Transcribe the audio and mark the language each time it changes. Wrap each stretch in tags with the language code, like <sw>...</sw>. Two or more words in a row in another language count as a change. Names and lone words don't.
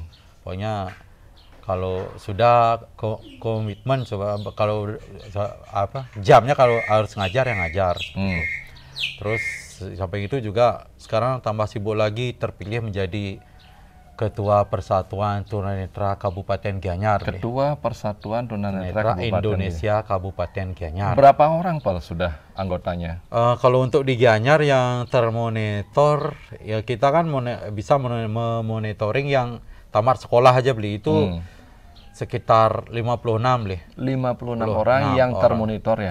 <id>Pokoknya kalau sudah komitmen coba kalau jamnya kalau harus ngajar ya ngajar. Terus sampai itu juga sekarang tambah sibuk lagi terpilih menjadi Ketua Persatuan Tunanetra Kabupaten Gianyar. Ketua Persatuan Tunanetra Kabupaten Indonesia Kabupaten Gianyar. Berapa orang, Pal, sudah anggotanya? Kalau untuk di Gianyar yang termonitor, ya kita kan bisa memonitoring yang tamat sekolah aja beli itu sekitar 56 beli. 56 orang yang termonitor ya?</id>